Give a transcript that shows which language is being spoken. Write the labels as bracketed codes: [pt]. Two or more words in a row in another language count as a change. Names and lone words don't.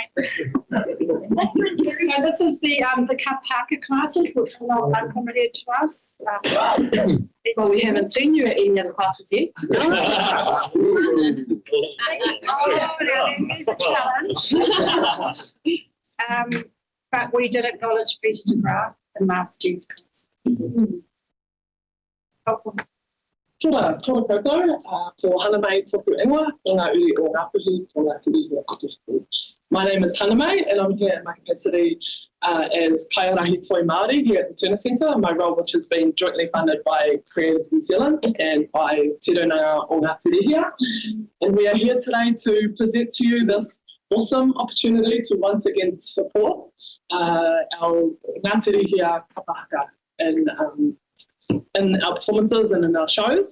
[en] So this is the Kapaka classes, which are not unlimited to us. Well, we haven't seen you at any other classes yet. There's a challenge. But we did acknowledge Peter de Graaf in last year's class. [mi] Tōna koutou, ko Hana Mai tōku ingoa, o ngā uri o Ngāpuhi, o ngā tiri o Ngāpuhi. [en] My name is Hana Mai, and I'm here in my capacity as [mi] Kaiarahi Toi Māori [en] here at the Turner Centre, my role which has been jointly funded by Creative New Zealand and by Te Runanga o Ngā Tiri here. And we are here today to present to you this awesome opportunity to once again support our Ngā Tiri here kapahaka in our performances and in our shows.